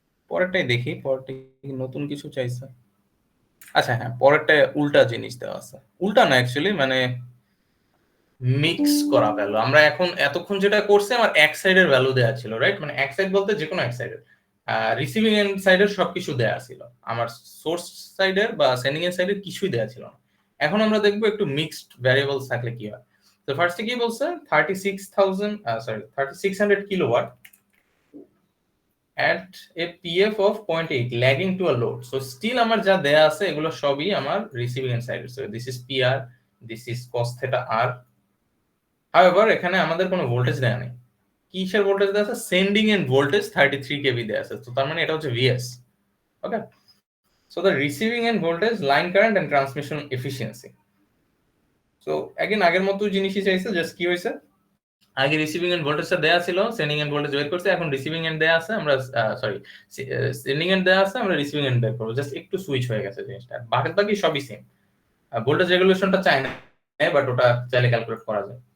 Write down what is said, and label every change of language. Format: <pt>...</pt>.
<bn>পরেরটাই দেখি, পরেরটা কি নতুন কিছু চাইছে? আচ্ছা হ্যাঁ, পরেরটা উল্টা জিনিস দেওয়া আছে, উল্টা না অ্যাকচুয়ালি, মানে মিক্স করা ভ্যালু। আমরা এখন এতক্ষণ যেটা করছি, আমার এক সাইডের ভ্যালু দেওয়া ছিল, রাইট? মানে এক সাইড বলতে যে কোনো এক সাইডের, রিসিভিং এন্ড সাইডের সবকিছু দেওয়া ছিল, আমার সোর্স সাইডের বা সেন্ডিং এর সাইডের কিছুই দেওয়া ছিল না। এখন আমরা দেখবো একটু মিক্সড ভ্যারিয়েবলস থাকলে কি হয়। তো ফার্স্টে কি বলছে, 3600 kilowatt</bn> <en>at a PF of 0.8 lagging to a load.</en> <bn>So still আমার যা দেয়া আছে এগুলো সবই আমার রিসিভিং এন্ড সাইডের।</bn> <en>So this is PR, this is cos theta R.</en> <bn>However এখানে আমাদের কোনো ভোল্টেজ দেয়া নেই। কিসের ভোল্টেজ দেয়া আছে, সেন্ডিং এন্ড ভোল্টেজ 33 kV দেয়া আছে। তো তার মানে এটা হচ্ছে VS।</bn> <en>Okay, so the receiving end voltage, line current and transmission efficiency.</en> <bn>So again আগের মতো জিনিসই চাইছে, জাস্ট কি হইছে, আগে রিসিভিং এন্ড ভোল্টেজটা দেয়া ছিল, সেন্ডিং এন্ড ভোল্টেজ বের করছে, এখন রিসিভিং এন্ড দেয়া আছে, আমরা সরি সেন্ডিং এন্ড দেয়া আছে, আমরা রিসিভিং এন্ড বের করব, জাস্ট একটু সুইচ হয়ে গেছে জিনিসটা, বাকি সবই সেম। ভোল্টেজ রেগুলেশনটা চাই না, বাট ওটা চাইলে ক্যালকুলেট করা যায়।</bn>